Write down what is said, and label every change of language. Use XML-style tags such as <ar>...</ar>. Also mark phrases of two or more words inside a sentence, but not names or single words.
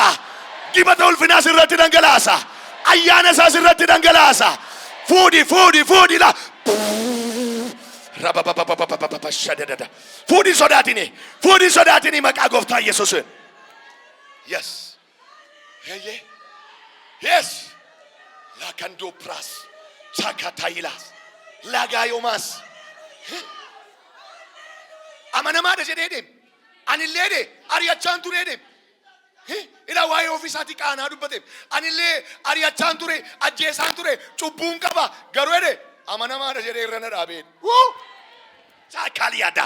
<om>Dibata ulfinaas irratti dhangalaasa. Ayyaana isaas irratti dhangalaasa. Fuudhi la. Fuudhi sodaatini maqaa gooftaa Yesuus.</om> <en>Yes. Yes. La kando pras, sakatailas, lagayomas.</en> <om>Amanamaadha jedhee deem. Anillee de ari'achaan ture deem. Ila waa'ee ofiisaati qaanaa dubbateem. Anillee ari'achaan ture, ajjeesaan ture, cubbuun qaba. Garuu de amanamaadha jedhee irra na dhaabeen. Saakaliyadas.</om>